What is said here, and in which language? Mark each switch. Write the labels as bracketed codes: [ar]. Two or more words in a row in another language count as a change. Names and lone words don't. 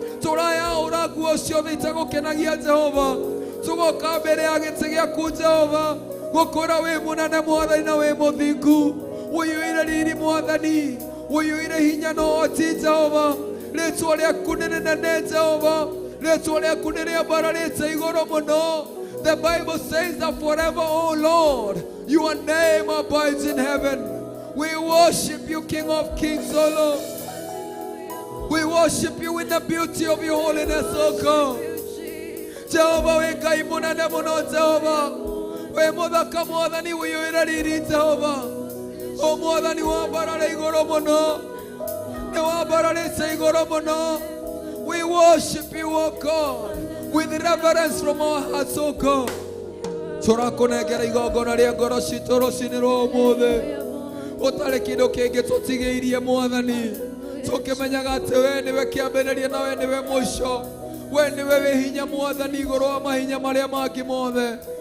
[ki] Tũrayaũra nguo ciothe itegũkenagia, Jehova. Tũgoka mbere ya gĩtĩ gĩaku, Jehova. Gũkũra wĩ mũnene, Mwathani, na wĩ mũthingu. Wĩiyũire riri, Mwathani. Wĩiyũire hinya na ũhoti, Jehova. Rĩĩtwa rĩaku nĩ rĩnene, Jehova. Rĩĩtwa rĩaku nĩ rĩambararĩte igũrũ mũno. [en] The Bible says that forever, O Lord, your name abides in heaven. We worship you, King of Kings, O Lord. We worship you in the beauty of your holiness, O God. [ki] Jehova, wĩ Ngai mũnene mũno, Jehova. Wĩ mũthaka, Mwathani, wĩiyũire riri, Jehova. O Mwathani, wambarare igũrũ mũno. Nĩ wambararĩte igũrũ mũno. [en] We worship you, O God, with reverence from our hearts, O God. [ki] Tũrakũnengera igongona rĩa ngoro citũ rũciinĩ rwa ũmũthĩ. Gũtarĩ kĩndũ kĩngĩ tũtigĩirie, Mwathani. Tũkĩmenyaga atĩ we nĩwe kĩambĩrĩria na we nĩwe mũico. We nĩwe wĩ hinya, Mwathani, igũrũ wa mahinya marĩa mangĩ mothe.